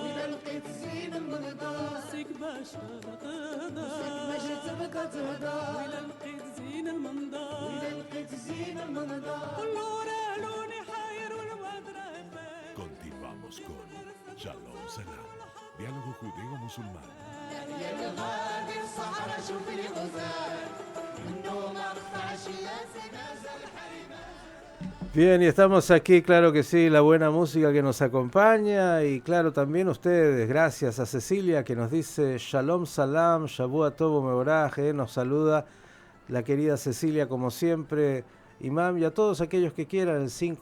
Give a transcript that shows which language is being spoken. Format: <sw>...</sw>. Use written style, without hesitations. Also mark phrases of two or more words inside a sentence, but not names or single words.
<ar>وإلا لقيت زين المنظر سيك باش تهضر باش تبقى تهضر وإلا لقيت زين المنظر وإلا لقيت زين المنظر كله رالوني حاير والبدر</ar> <es>Continuamos con Shalom Salam, diálogo judeo-musulmán.</es> <ar>يا الغادي الصحراء شوف لي غزال منه ما قطعش ياسي مازال حريمه.</ar> <es>Bien, y estamos aquí, claro que sí, la buena música que nos acompaña y claro también ustedes, gracias a Cecilia que nos dice Shalom Salam,</es> <he>שבוע טוב מבורך,</he> <es>nos saluda la querida Cecilia como siempre, imam, y a todos aquellos que quieran el</es>